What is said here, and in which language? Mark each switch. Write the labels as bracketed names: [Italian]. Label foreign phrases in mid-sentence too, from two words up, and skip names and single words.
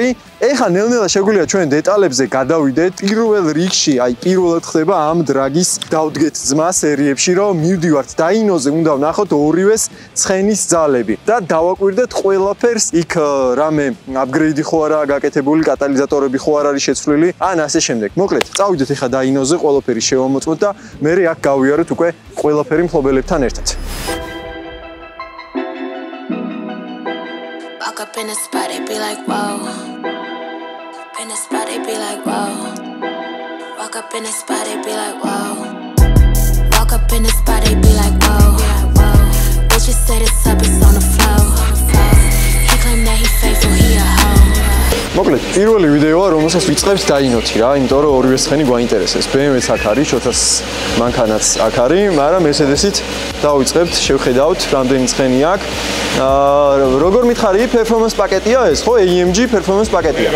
[Georgian] ეხლა ნელ-ნელა შეგვიძლია ჩვენ დეტალებზე გადავიდეთ. პირველ რიგში, აი პირველად ხდება ამ დრაგის დავდგეთ ძმა სერიებში, რომ მივდივართ დაინოზე, უნდა ვნახოთ ორივეს ცხენის ძალები და დავაკვირდეთ ყველაფერს იქ რამე აპგრეიდი ხო არა გაკეთებული, კატალიზატორები ხო არ არის შეცვლილი, ან ასე შემდეგ. მოკლედ, წავიდეთ ეხლა დაინოზე, ყველაფერი შევამოწმოთ და მე აქ გავიარეთ უკვე ყველაფერი მფლობელებთან ერთად. [English] Walk up in the spot, it be like whoa. In the spot, it be like whoa. Walk up in the spot, it be like whoa. Walk up in the spot, it be like whoa. Bitches said it's up, it's on the floor. He claim that he faithful, he a hoe. [Georgian] მოკლედ, პირველი ვიდეოა, რომელსაც ვიწყებთ დაინოთი რა, იმიტომ რომ ორივე ცხენი გვაინტერესებს. BMW-ც აქ არის, შოთას მანქანაც აქ არის, მაგრამ Mercedes-ით დავიწყებთ, შევხედავთ, რამდენი ცხენი აქვს. როგორ მითხარი, performance პაკეტია ეს, ხო? AMG performance პაკეტია.